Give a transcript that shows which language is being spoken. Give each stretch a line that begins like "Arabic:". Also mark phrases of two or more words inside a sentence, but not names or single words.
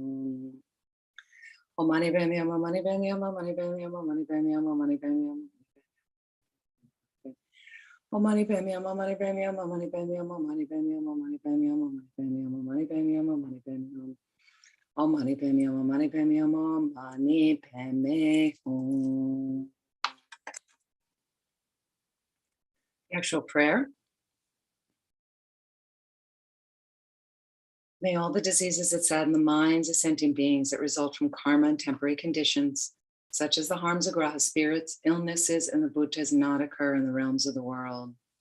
English: Oh, money penny, money penny, money penny, money penny, money penny. Oh, money penny, money penny, money penny, money penny, money penny, money penny, money penny, money penny. Oh, money penny, money penny, money penny. The actual prayer. May all the diseases that sadden the minds of sentient beings that result from karma and temporary conditions, such as the harms of graha spirits, illnesses, and the bhutas, not occur in the realms of the world.